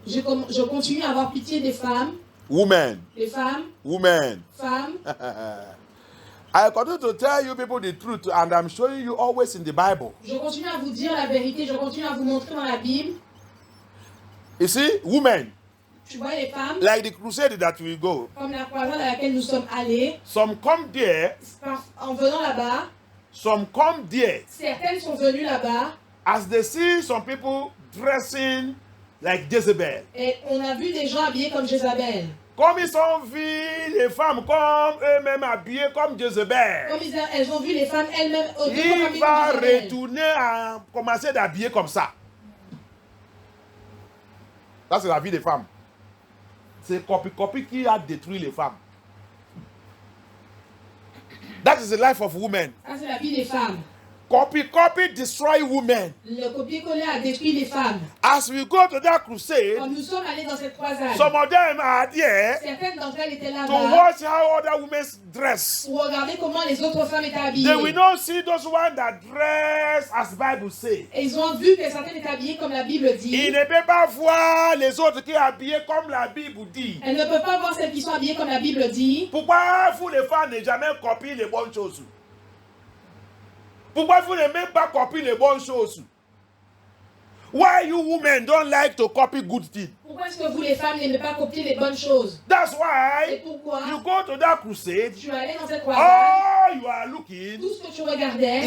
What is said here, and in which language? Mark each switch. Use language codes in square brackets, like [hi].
[fr] je continue à avoir pitié des femmes, [en] Women. [fr] les femmes, [en] Women. [fr] femmes. [en] I continue to tell you people the truth, and I'm showing you always in the Bible. [fr] Je continue à vous dire la vérité, je continue à vous montrer dans la Bible. [en] You see, women, [fr] Tu vois les femmes, [en] like the crusade that we go, [fr] comme la croisade à laquelle nous sommes allés, [en] some come there, [fr] en venant là-bas, [en] some come there, [fr] certaines sont venues là-bas [en] as they see some people dressing like Jezebel. [fr] et on a vu des gens habillés comme Jézabel. Comme ils ont vu les femmes comme eux-mêmes habillées comme Jezebel, Comme elles ont vu les femmes elles-mêmes il va retourner à commencer d'habiller comme ça. Ça, c'est la vie des femmes. C'est copie qui a détruit les femmes. [en] That is the life of women. [fr] Ça, c'est la vie des femmes. [en] Copy destroy women. [fr] Le copier-coller a détruit les femmes. [en] As we go to that crusade, [fr] Quand nous sommes allés dans cette croisade, [en] some of them are there [fr] certaines d'entre elles étaient [en] to [fr] là-bas [en] watch how other women dress. [fr] pour regarder comment les autres femmes étaient [en] They will [fr] habillées. [en] not see those ones that dress as Bible say. [fr] Et ils ont vu que certaines étaient habillées comme la Bible dit. Ils ne peuvent pas voir les autres qui sont habillés comme la Bible dit. Elles ne peuvent pas voir celles qui sont habillées comme la Bible dit. Pourquoi vous les femmes ne jamais copiez les bonnes choses? Pourquoi vous ne même pas copier les bonnes choses? [en] Why you women don't like to copy good things? [fr] Pourquoi est-ce que vous les femmes n'aimez pas copier les bonnes choses? [en] That's [fr] C'est [en] why [fr] pourquoi [en] you go to that crusade. [fr] je suis allée dans cette croisade. [en] All you are looking [fr] Tout ce que tu regardais,